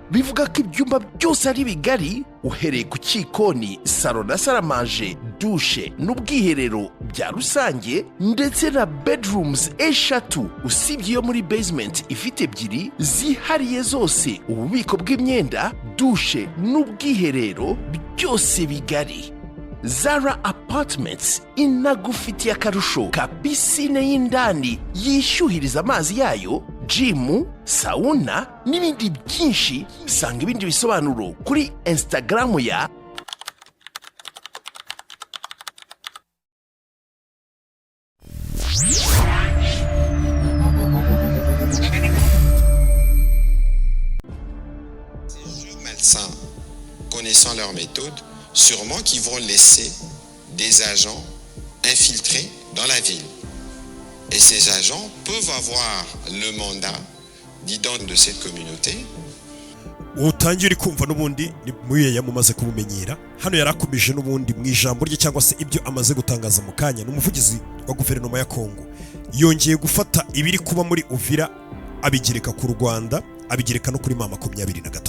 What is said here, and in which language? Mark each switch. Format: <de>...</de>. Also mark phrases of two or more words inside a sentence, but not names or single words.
<rw>Bivuga ko ibyumba byose ari bigari, uhereye ku cyikoni, salo na saramanje, douche n'ubwiherero bya rusange, ndetse na bedrooms eshatu, usibye yo muri basement ifite ebyiri zihariye zose, ububiko bw'imyenda, douche n'ubwiherero byose bigari. Zara Apartments inagufitiye akarusho ka pisine y'indani yishyuhiriza amazi yayo, gym, sauna n'ibindi byinshi. Sanga ibindi bisobanuro kuri Instagram ya</rw> <fr>médecins. Connaissant leur méthode, sûrement qu'ils vont laisser des agents infiltrés dans la ville. Et ces agents peuvent avoir le mandat d'identité de cette communauté.</fr> <rw>Utangira kumva n'ubundi ni muye yamumaze kumumenyera. Hano yarakomeje n'ubundi mu ijambo rye cyangwa se ibyo amaze gutangaza mu kanya. N'umuvugizi wa guverinoma ya Kongo yongeye gufata ibiri kuba muri Uvira abigereka ku Rwanda, abigereka no kuri mama 23.</rw>